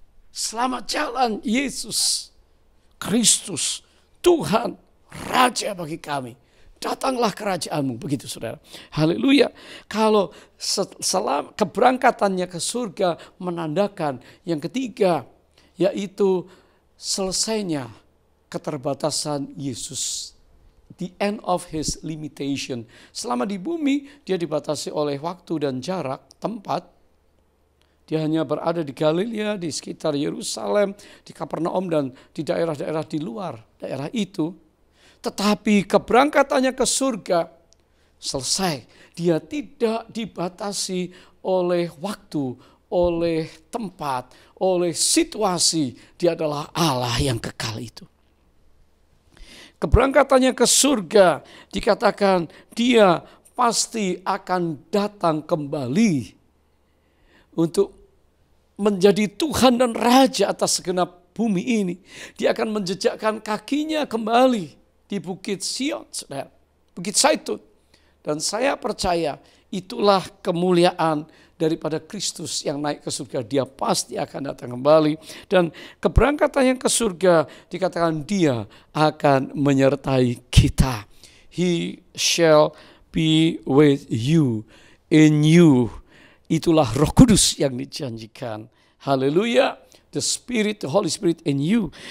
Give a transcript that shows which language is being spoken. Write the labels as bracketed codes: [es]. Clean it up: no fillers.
[id] Selamat jalan Yesus Kristus, Tuhan, Raja bagi kami. Datanglah kerajaanmu, begitu saudara. Haleluya. Kalau selama keberangkatannya ke surga menandakan yang ketiga, yaitu selesainya keterbatasan Yesus. [en] The end of his limitation. [id] Selama di bumi dia dibatasi oleh waktu dan jarak, tempat. Dia hanya berada di Galilea, di sekitar Yerusalem, di Kapernaum dan di daerah-daerah di luar daerah itu. Tetapi keberangkatannya ke surga selesai. Dia tidak dibatasi oleh waktu, oleh tempat, oleh situasi. Dia adalah Allah yang kekal itu. Keberangkatannya ke surga dikatakan dia pasti akan datang kembali untuk menjadi Tuhan dan Raja atas segenap bumi ini. Dia akan menjejakkan kakinya kembali di Bukit Sion, saudara, Bukit Zaitun. Dan saya percaya itulah kemuliaan daripada Kristus yang naik ke surga. Dia pasti akan datang kembali. Dan keberangkatannya ke surga dikatakan dia akan menyertai kita. [en] He shall be with you, in you. [id] Itulah Roh Kudus yang dijanjikan. Haleluya. [en] The Spirit, the Holy Spirit in you.